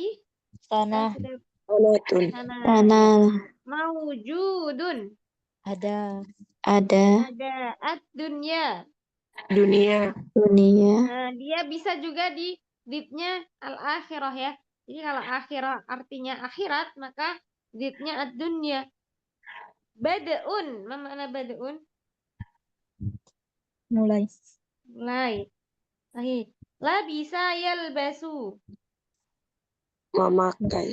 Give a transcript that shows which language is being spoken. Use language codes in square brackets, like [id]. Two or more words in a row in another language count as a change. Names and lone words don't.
[bjn] Tanah. Tanah. [ar] Mawjudun. [bjn] Ada. [ar] Ad-dunya. [bjn] Dunia. Dunia. Nah, dia bisa juga [ar] Didnya al-akhirah [bjn] ya. Jadi kalau akhirah artinya akhirat, maka [ar] didnya ad-dunya. [bjn] Bada'un, apa makna bada'un? Mulai. Mulai. Baik. [ar] Labisa yalbasu. [bjn] Memakai.